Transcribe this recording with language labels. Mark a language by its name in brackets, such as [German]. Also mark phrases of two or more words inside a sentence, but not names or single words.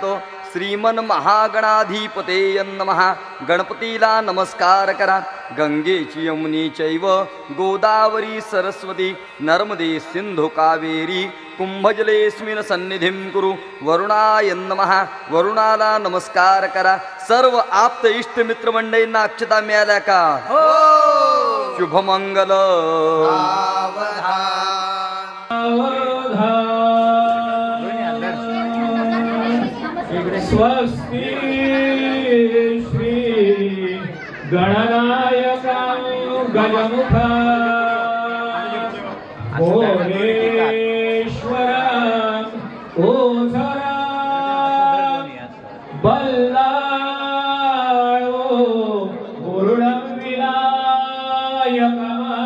[Sanskrit] श्रीमन्महागणाधिपते नमः. [Marathi] गणपतीला नमस्कार करा. [Sanskrit] गंगेची यमुनी चैव गोदावरी सरस्वती नर्मदे सिंधु कावेरी कुंभजलेस्मिन् सन्निधिं कुरु. वरुणाय नमः. [Marathi] वरुणाला नमस्कार करा. सर्व आप्त इष्ट मित्र मंडळींना अक्षता मिळाल्या का? शुभमंगल. स्वस्ति श्री गणनायका गजमुखा भुवनेश्वर ओझरा बल्लाळो गुरुडं विनायका